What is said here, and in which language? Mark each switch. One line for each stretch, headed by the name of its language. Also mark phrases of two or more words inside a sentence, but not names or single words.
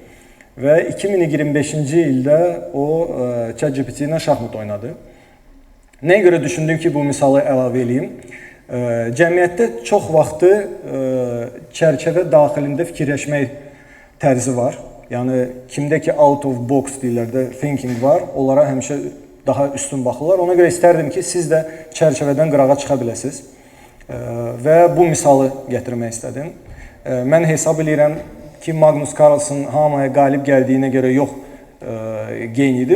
Azerbaijani: Və 2025-ci ildə o ChatGPT ilə şahmat oynadı. Nəyə görə düşündüm ki, bu misalı əlavə edeyim? Cəmiyyətdə çox vaxtı çərçivə daxilində fikirləşmək tərzi var. Yəni, kimdə ki,
English: out of box
Azerbaijani: deyirlər də, thinking var, onlara həmişə daha üstün baxırlar. Ona görə istərdim ki, siz də çərçivədən qırağa çıxa biləsiniz və bu misalı gətirmək istədim. Mən hesab edirəm ki, Magnus Carlsen hamıya qalib gəldiyinə görə yox gen idi.